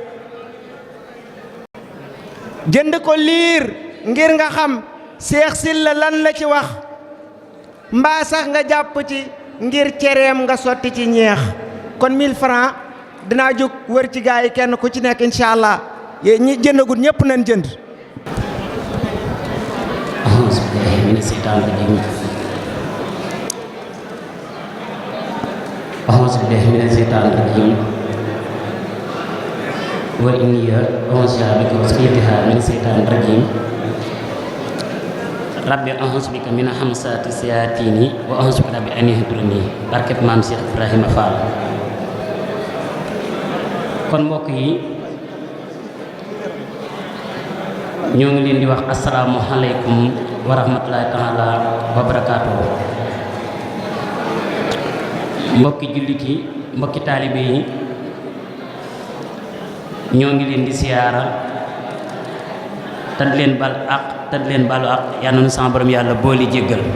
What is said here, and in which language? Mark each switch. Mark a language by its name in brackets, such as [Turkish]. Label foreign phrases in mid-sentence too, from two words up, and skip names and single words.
[Wolof] jënd ko liir ngir nga xam Seex Silla lan la ci wax mbaa sax nga jàpp ci ngir cereem nga sotti ci ñeex. kon 1000 francs dinaa jóg wër ci gaa yi kenn ku ci nekk [Arabic] إن شاء الله [Wolof] ñi jëndagul ñëpp nañ jënd. [Arabic] أعوذ بالله من الشيطان الرجيم وإني أعوذ بك وذريتها من الشيطان الرجيم ربي أعوذ بك من همزات الشياطين وأعوذ بك ربي أن يحضرون [Wolof] barkeb Maam Cheikh Ibrahima Fall. kon mbokk yi ñoo ngi leen di wax [Arabic] السلام عليكم ورحمة الله تعالى وبركاته. [Wolof] mbokki jullit yi mbokki taalibe yi ñoo ngi leen di siyaara te di leen bal ak te di leen balu ak yal na nu sama borom yàlla booli jéggal.